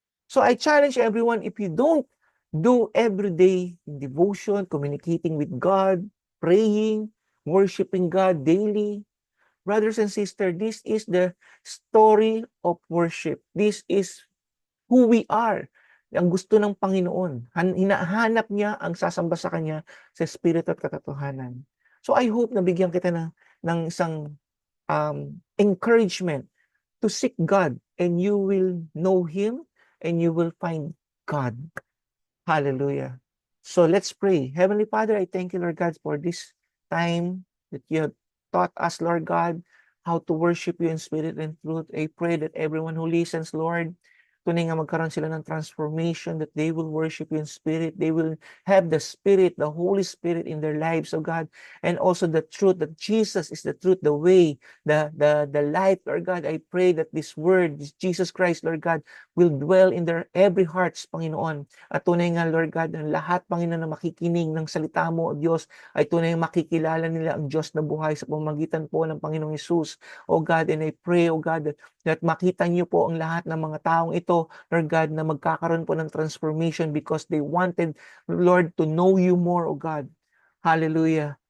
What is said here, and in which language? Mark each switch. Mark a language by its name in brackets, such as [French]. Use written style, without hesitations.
[English] So I challenge everyone, if you don't do everyday devotion, communicating with God, praying, worshiping God daily, brothers and sisters, this is the story of worship. This is who we are. [Filipino] Ang gusto ng Panginoon. Hinahanap niya ang sasamba sa Kanya sa Espiritu at katotohanan. [English] So I hope [Filipino] na bigyan kita ng isang [English] encouragement to seek God, and you will know Him and you will find God. Hallelujah. So let's pray. Heavenly Father, I thank you, Lord God, for this time that you have taught us, Lord God, how to worship you in spirit and truth. I pray that everyone who listens, Lord, [Filipino] tunay nga magkaroon sila ng [English] transformation, that they will worship you in spirit. They will have the Spirit, the Holy Spirit in their lives, oh God. And also the truth that Jesus is the truth, the way, the light, Lord God. I pray that this word, this Jesus Christ, Lord God, will dwell in their every hearts, Panginoon. [Filipino] At tunay nga, Lord God, ang lahat, Panginoon, na makikinig ng salita mo, O Diyos, ay tunay makikilala nila ang Diyos na buhay sa pamamagitan po ng Panginoong Hesus. [English] O God, and I pray, O God, that [Filipino] makita niyo po ang lahat ng mga taong ito, [English] Lord God, [Filipino] na magkakaroon po ng [English] transformation because they wanted, Lord, to know you more, O God. Hallelujah.